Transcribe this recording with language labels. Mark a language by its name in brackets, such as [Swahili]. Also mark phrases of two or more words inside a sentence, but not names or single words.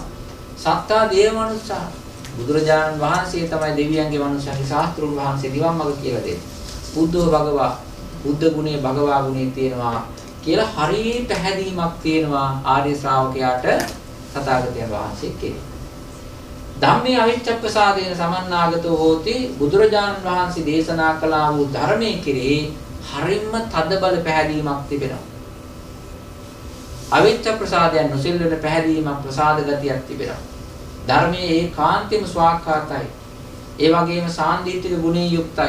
[Pali] සත්තා දේව මනුෂ්‍යා. [Sinhala] බුදුරජාණන් වහන්සේ තමයි දෙවියන්ගේ මනුෂ්‍යන්ගේ ශාස්ත්‍රුන් වහන්සේ නිවන් මඟ කියලා දෙන්නේ. [Pali] බුද්ධෝ භගවා, [Sinhala] බුද්ධ ගුණේ භගවා ගුණේ තියෙනවා කියලා හරිය පැහැදීමක් තියෙනවා ආර්ය ශ්‍රාවකයාට තථාගතයන් වහන්සේ කෙරේ. [Pali] ධම්මේ අවිච්ඡප්පසාදේන සමන්නාගතෝ හෝති. [Sinhala] බුදුරජාණන් වහන්සේ දේශනා කළා වූ ධර්මයේ කෙරේ හරින්ම තද බල පැහැදීමක් තිබෙනවා. අවිච්ඡප්පසාදයන් නොසෙල්වෙන පැහැදීමක්, ප්‍රසාද ගතියක් තිබෙනවා. ධර්මයේ ඒකාන්තෙම ස්වාක්ඛාතයි. ඒ වගේම සාන්දිටික ගුණේ යුක්තයි.